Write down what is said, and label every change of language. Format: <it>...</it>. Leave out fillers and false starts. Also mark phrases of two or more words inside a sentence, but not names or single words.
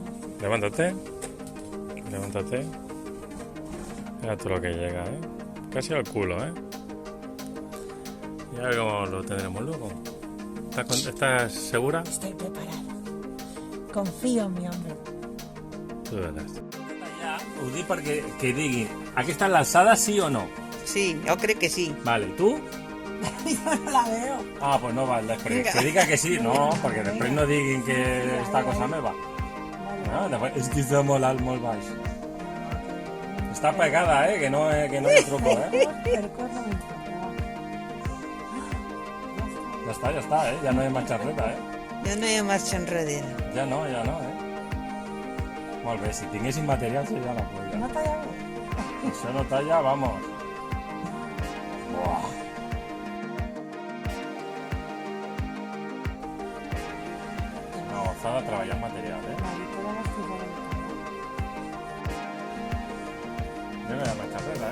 <es>Levántate. Mira todo lo que llega, Casi al culo, Y a ver cómo lo tendremos luego. ¿Estás segura? Estoy preparada. Confío en mi hombre.</es> <ca>Tu veràs. Ho dic perquè que diguin, aquesta l'alçada sí o no?</ca> <es>Sí, yo creo que sí.</es> <ca>Vale, tu?</ca> <es>Yo no la veo.</es> <ca>Ah, pues no val, després. Que diga que sí, no, perquè després no diguin que està cosa meva. No, després, és que està molt alt, molt baix. Està pegada, que no hi truco, Ja està, ja no hi ha marxa enrere,</ca> <es>Ya no hay marcha enrere.</es> <ca>Ja no, Molt bé, si tinguéssim material seria la polla. ¿No talla? Això no talla, vamos. Buah. No, s'ha de treballar en material, No hi ha marxa enrere,</ca>